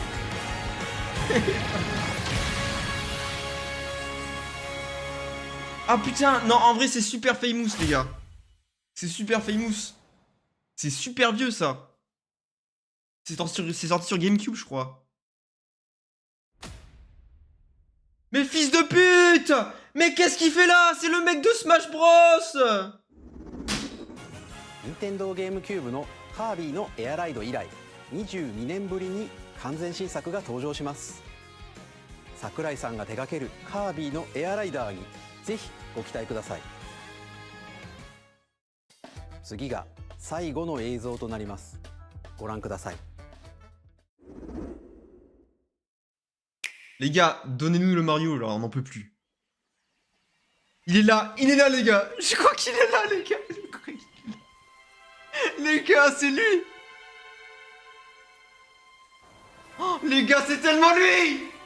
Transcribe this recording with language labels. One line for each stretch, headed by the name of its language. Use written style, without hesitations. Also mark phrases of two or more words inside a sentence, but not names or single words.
French: Ah putain, non, en vrai c'est super famous les gars. C'est super famous. C'est super vieux ça. C'est sorti sur GameCube je crois. Mais fils de pute! Mais qu'est-ce qu'il fait là? C'est le mec de Smash Bros!
Japanese: Nintendo GameCube のカービィのエアライド以来22年ぶりに完全新作が登場します。桜井さんが手掛けるカービィのエアライダーにぜひご期待ください。次が最後の映像となります。ご覧ください。
French: Les gars, donnez-nous le Mario là, on n'en peut plus. Il est là les gars. Je crois qu'il est là les gars. Les gars, c'est lui. Oh, les gars, c'est tellement lui.